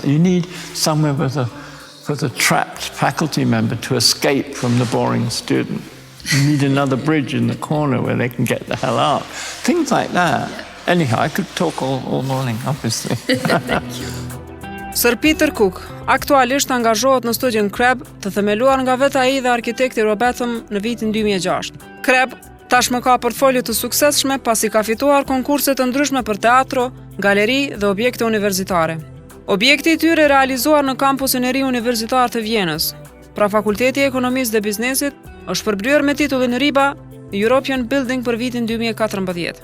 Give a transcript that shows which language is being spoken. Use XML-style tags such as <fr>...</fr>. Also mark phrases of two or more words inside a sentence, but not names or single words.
<en>You need somewhere for the trapped faculty member to escape from the boring student. You need another bridge in the corner where they can get the hell out. Things like that. Anyhow, I could talk all morning, obviously.</en> <sq>Sir Peter Cook aktualisht angazhohet në studion CREB, të themeluar nga vetë ai dhe arkitekti Robertham në vitin 2006. CREB tashmë ka portfolio të suksesshme pasi ka fituar konkurse të ndryshme për teatro, galeri dhe objekte universitare. Objekti i tyre realizuar në kampusin e ri universitar të Vjenës, pra Fakulteti i Ekonomisë dhe Biznesit, është përblyer me titullin RIBA European Building për vitin 2014.</sq>